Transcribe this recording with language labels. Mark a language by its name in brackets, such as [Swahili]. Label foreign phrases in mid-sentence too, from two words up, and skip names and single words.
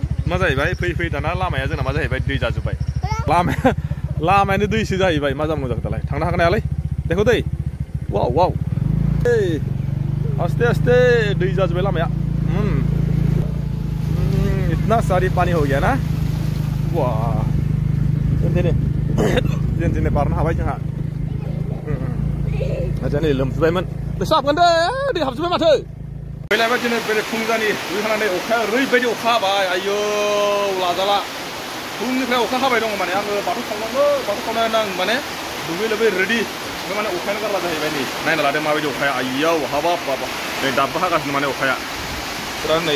[Bodo] मा जाहैबाय फैयै फैयै दाना लामाया जोंना मा जाहैबाय दै जाजोब्बाय लामायानो दैसो जाहैबाय मा जानांगौ जाखो दालाय थांनो हागोन नायालाय देखो दै वाव वाव आस्ते आस्ते दै जाजोब्बाय लामाया [Hindi] इतना सारी पानी हो गया ना वाह [Bodo] जेन बारनो हाबाय जोंहा आजा नै लोमजोब्बायमोन गोसो हाबगोन दे दै हाबजोब्बाय माथो फैलायबाय दिनै बेरे फुंजानि दुगैखांनानै अखाया ओरैबायदि अखा हाबाय आयौ लाजाला फुंनिफ्राय अखा हाबाय दङ माने आङो बाथौ सावनांगौ बाथौ सावनानै आं माने दुगै लोबै रेडि ओमफ्राय माने अखायानो गारला जाहैबाय नै नायना लादों माबायदि अखाया आयौ हाबाब बाबा नै दाबो हागासिनो माने अखाया फुरा नै